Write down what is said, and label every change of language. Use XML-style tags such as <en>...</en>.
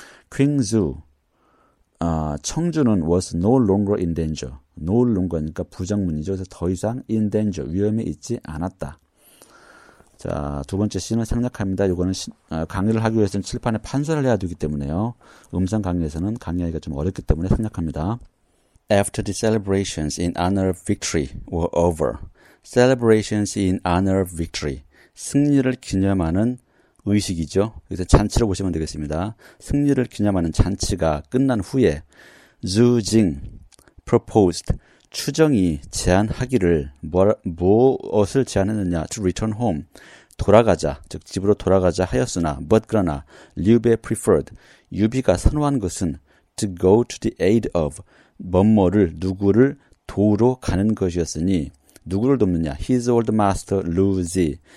<en>Qingzhu, 청주는 was no longer in danger. no longer</en> <ko>니까 부정문이죠. 그래서 더 이상</ko> <en>in danger,</en> <ko>위험에 있지 않았다. 자, 두 번째 신을 생략합니다. 이거는 강의를 하기 위해서는 칠판에 판서를 해야 되기 때문에요. 음성 강의에서는 강의하기가 좀 어렵기 때문에 생략합니다.</ko> <en>After the celebrations in honor of victory were over. Celebrations in honor of victory.</en> <ko>승리를 기념하는 의식이죠. 여기서 잔치로 보시면 되겠습니다. 승리를 기념하는 잔치가 끝난 후에</ko> <en>Zhu Jing proposed</en> <ko>추정이 제안하기를 무엇을 제안했느냐</ko> <en>to return home</en> <ko>돌아가자 즉 집으로 돌아가자 하였으나 but 그러나</ko> <en>Liu Bei preferred</en> <ko>유비가 선호한 것은</ko> <en>to go to the aid of</en> <ko>뭐뭐를 누구를 도우러 가는 것이었으니 누구를 돕느냐</ko> <en>his old master Lu Zi</en>